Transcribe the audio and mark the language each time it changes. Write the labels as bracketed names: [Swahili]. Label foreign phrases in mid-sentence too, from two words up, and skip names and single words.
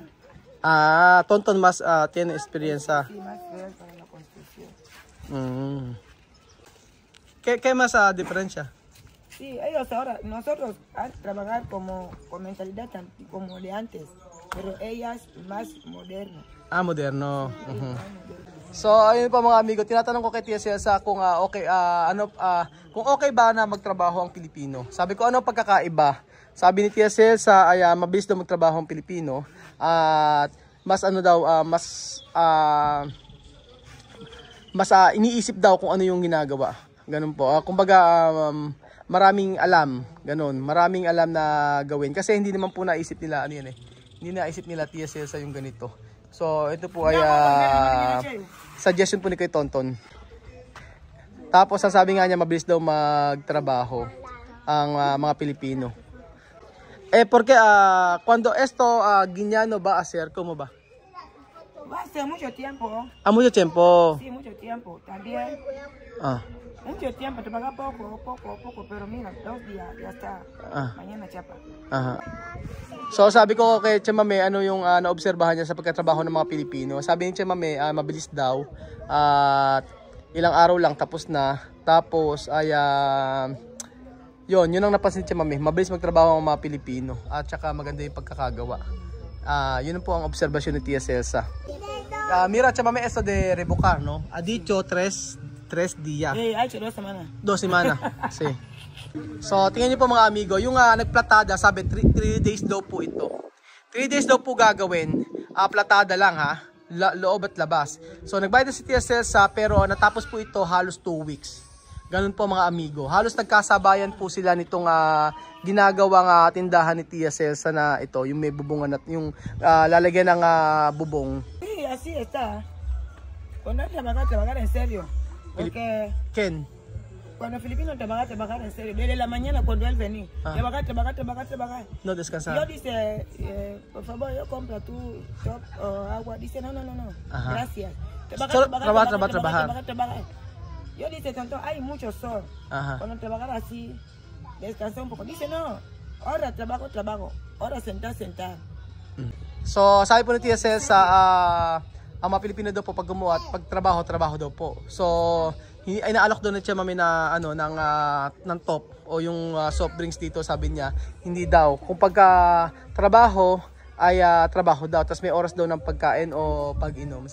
[Spanish] Tonton más tiene experiencia. Sí, más real para la construcción. ¿Qué más diferencia? Sí, nosotros trabajar como con mentalidad como de antes, pero ellas más moderno. Moderno. [Filipino] So, ayun pa mga amigo, tinatanong ko kay Tia Cesa kung kung okay ba na magtrabaho ang Pilipino. Sabi ko, ano pagkakaiba? Sabi ni Tia Cesa ay mabilis daw magtrabaho ang Pilipino at mas iniisip daw kung ano yung ginagawa. Ganun po. Kumbaga maraming alam, ganun. Maraming alam na gawin kasi hindi naman po naisip nila Hindi naisip nila Tia Celsa yung ganito. So ito po ay suggestion po ni Kuya Tonton. Tapos sasabi nga niya mabilis daw magtrabaho ang mga Pilipino. [Spanish] Porque cuando esto Guiñano va a hacer, ¿cómo va? Va a ser mucho tiempo. Mucho tiempo. Sí, mucho tiempo. También. Mucho tiempo, te paga poco, pero mira, 2 días, ya está. Mañana chapa. [Filipino] So sabi ko kay Chamame, ano yung naobserbahan niya sa pagkatrabaho ng mga Pilipino. Sabi ni Chamame, mabilis daw. At ilang araw lang tapos na. Tapos ay yun ang napansin ni Chamame. Mabilis magtrabaho ang mga Pilipino. At saka maganda yung pagkakagawa. Yun po ang obserbasyon ni Tia Celsa. [Spanish] Mira, Chamame, esto de revocar, no? Ha dicho 3 días. Ha hecho 2 semanas. 2 semanas. Sí. [Filipino] So, tingnan niyo po mga amigo, yung nagplatada, sabi 3 days daw po ito. 3 days daw po gagawin. Platada lang ha, loob at labas. So, nagbayad na si Tia Celsa pero natapos po ito halos 2 weeks. Ganun po mga amigo. Halos nagkasabayan po sila nitong ginagawang tindahan ni Tia Celsa na ito, yung may bubungan at yung lalagyan ng bubong. [Spanish] Sí, así está. Cuando trabajar en serio. Porque Ken. cuando Filipino trabajar en serio, desde la mañana cuando él venía, trabajar. No descansar. Yo dice, por favor, yo compro tu top o agua. Dice, no. Gracias. Trabajar. Yo dice, tanto hay mucho sol. Cuando trabajar así, descansar un poco. Dice, no, ahora trabajo. Ahora sentar. [Filipino] So, sabi po ni Tia Celsa, ang mga Pilipino daw po pag gumawa at pag trabaho daw po. So, ay naalok doon ni Chamame na ng top o yung [English] soft drinks [Filipino] dito, sabi niya, hindi daw. Kung pagka trabaho ay trabaho daw, tapos may oras daw ng pagkain o pag-inom.